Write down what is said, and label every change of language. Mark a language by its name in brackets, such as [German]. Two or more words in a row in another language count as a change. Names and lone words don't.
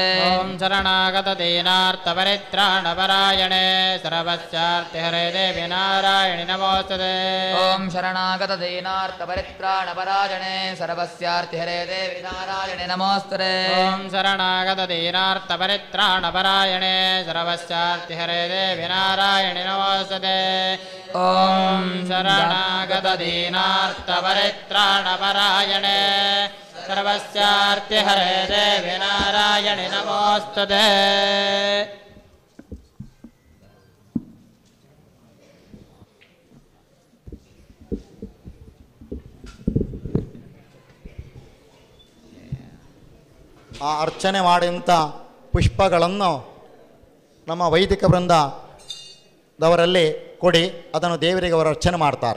[Sanskrit] ಓಂ ಶರಣಾಗತ ದೀನಾರ್ಥ ಪರಿತ್ರಾಣಪರಾಯಣೆ ಸರ್ವಸ್ಯಾರ್ಥ ಹರೇ ದೇವಿ ನಾರಾಯಣಿ ನಮೋಸ್ತುತೆ ಓಂ ಶರಣಾಗತ ದೀನಾರ್ಥ ಪರಿತ್ರಾಣಪರಾಯಣೆ ಸರ್ವಸ್ಯಾರ್ಥ ಹರೇ ದೇವಿ ನಾರಾಯಣಿ ನಮೋಸ್ತುತೆ ಓಂ ಶರಣಾಗತ ದೀನಾರ್ಥ ಪರಿತ್ರಾಣಪರಾಯಣೆ ಸರ್ವಸ್ಯಾರ್ಥ ಹರೇ ದೇವಿ ನಾರಾಯಣಿ ನಮೋಸ್ತುತೆ ಓಂ ಶರಣಾಗತ ದೀನಾರ್ಥ ಪರಿತ್ರಾಣಪರಾಯಣೆ ಸರ್ವಸ್ಯಾರ್ಥ ಹರೇ ದೇವಿ ನಾರಾಯಣಿ ನಮೋಸ್ತುತೆ [Kannada] ಆ ಅರ್ಚನೆ ಮಾಡಿದಂಥ ಪುಷ್ಪಗಳನ್ನು ನಮ್ಮ ವೈದಿಕ ವೃಂದದವರಲ್ಲಿ ಕೊಡಿ, ಅದನ್ನು ದೇವರಿಗೆ ಅವರು ಅರ್ಚನೆ ಮಾಡ್ತಾರೆ.